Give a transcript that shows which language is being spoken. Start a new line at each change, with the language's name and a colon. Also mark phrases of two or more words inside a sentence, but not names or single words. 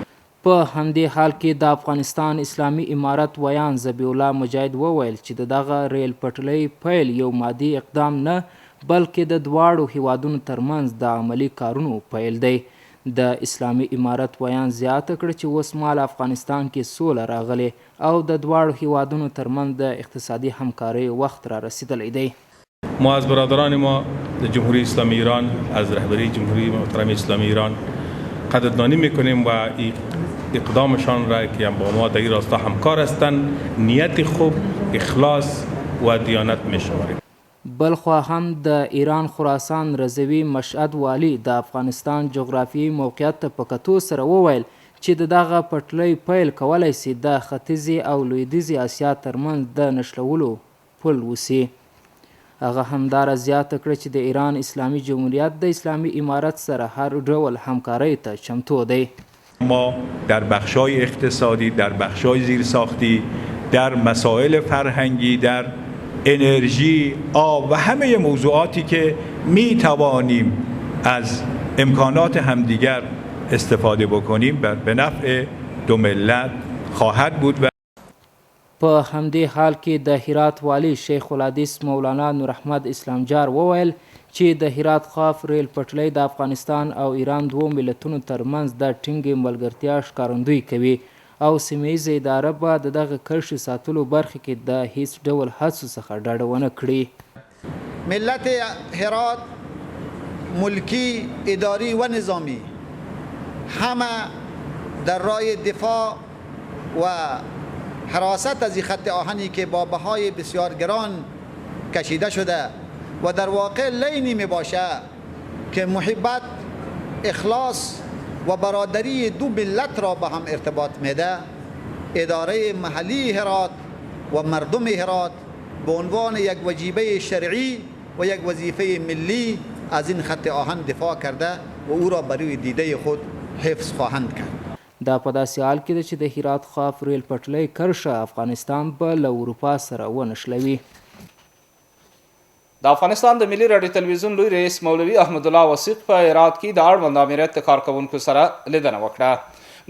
Pashto: په همدې حال کې د افغانستان اسلامي امارت ویان ذبیح الله مجاهد وویل چې د دغه ریل پټلۍ پیل یو مادي اقدام نه بلکې د دواړو هیوادونو ترمنځ د عملي کارونو پیل دی. د اسلامي امارت ویان زیاته کړه چې اوس مهال افغانستان کې سوله راغلی او د دواړو هیوادونو ترمنځ د اقتصادي همکارۍ وخت را رسیدلی دی.
Persian: ما از برادران ما در جمهوری اسلامی ایران از رهبری جمهوری محترم اسلامی ایران قدردانی میکنیم و اقدامشان را که با ما در این راستا همکار هستند نیت خوب، اخلاص و دیانت میشماریم.
Pashto: بلخوا هم د ایران خراسان رضوي مشهد والی د افغانستان جغرافیایي موقعیت ته په کتو سره وویل چې د دغه پټلۍ پیل کولی سي د ختیځې او لویدیځې اسیا ترمنځ د نښلولو پل وسي. هغه همداره زیاته کړه چې د ایران اسلامي جمهوریت د اسلامي امارت سره هر ډول همکارۍ ته چمتو دی.
Persian: ما در بخشای اقتصادی، در بخشای زیرساختی، در مسائل فرهنگی، در انرژی، آب و همه موضوعاتی که می توانیم از امکانات همدیگر استفاده بکنیم به نفع دو ملت خواهد بود.
Pashto: په همدې حال کې د هرات والی شیخ الحدیث مولانا نور احمد اسلام جار وویل چې د هرات خاف ریل پټلۍ د افغانستان او ایران دوو ملتونو ترمنځ د ټینګې ملګرتیا ښکارندویي کوي او سیمه ییزه اداره به د دغه کرښې ساتلو برخه کې د هیڅ ډول هڅو څخه ډډه ونه کړي.
Persian: ملت هرات ملکی، اداری و نظامی همه در راه دفاع و حراست از این خط آهنی که با بهای بسیار گران کشیده شده و در واقع لینی می باشد که محبت، اخلاص و برادری دو ملت را به هم ارتباط میده، اداره محلی هرات و مردم هرات به عنوان یک وجیبه شرعی و یک وظیفه ملی از این خط آهن دفاع کرده و او را برای دیده خود حفظ خواهند کرد.
Pashto: دا په داسې حال کې ده چې د هرات خاف ریل پټلۍ کرښه افغانستان به له اروپا سره ونښلوي. د افغانستان د ملي راډیو تلویزیون لوی رئیس مولوي احمد الله وثیق په هرات کې د اړوند امریت د کارکوونکو سره لیدنه وکړه.